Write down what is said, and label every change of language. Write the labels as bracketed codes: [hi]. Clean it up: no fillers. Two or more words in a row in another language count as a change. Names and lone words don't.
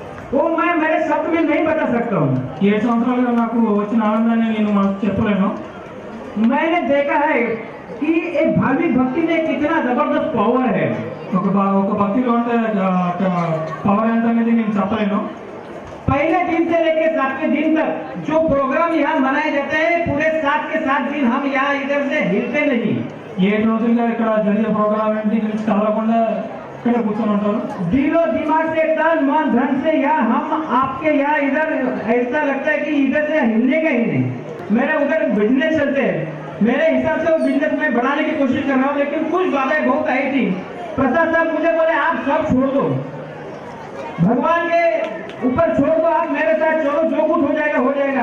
[hi] वो मैं मेरे शब्द में नहीं बता सकता हूँ। [te] 7 సంవత్సరాలుగా నాకు వచ్చిన ఆనందాన్ని నేను మనకు చెప్పలేను. [hi] मैंने देखा है कि एक भाविक भक्ति में कितना जबरदस्त पावर है। [te] ఒక భక్తిలో ఉంటే పవర్ ఎంత అనేది నేను చెప్పలేను. [hi] पहले दिन से लेकर 7वें दिन तक जो प्रोग्राम यहाँ मनाए जाते हैं, पूरे 7 के 7 दिन हम यहाँ इधर से हिलते नहीं। [te] 7 రోజులుగా ఇక్కడ జరిగే ప్రోగ్రామ్ ఏంటి నుంచి కదలకుండా इकड़े కూర్చొని ఉంటారు. [hi] दिलो दिमाग से तन मन धन से यहाँ हम आपके यहाँ इधर ऐसा लगता है कि इधर से हिलने का ही नहीं। मेरे उधर बिजनेस चलते हैं, मेरे हिसाब से वो बिजनेस में बढ़ाने की कोशिश कर रहा हूँ, लेकिन कुछ बातें बहुत आई थी। प्रसाद साहब मुझे बोले आप सब छोड़ दो, भगवान के ऊपर छोड़ दो, आप मेरे साथ चलो, जो कुछ हो जाएगा हो जाएगा।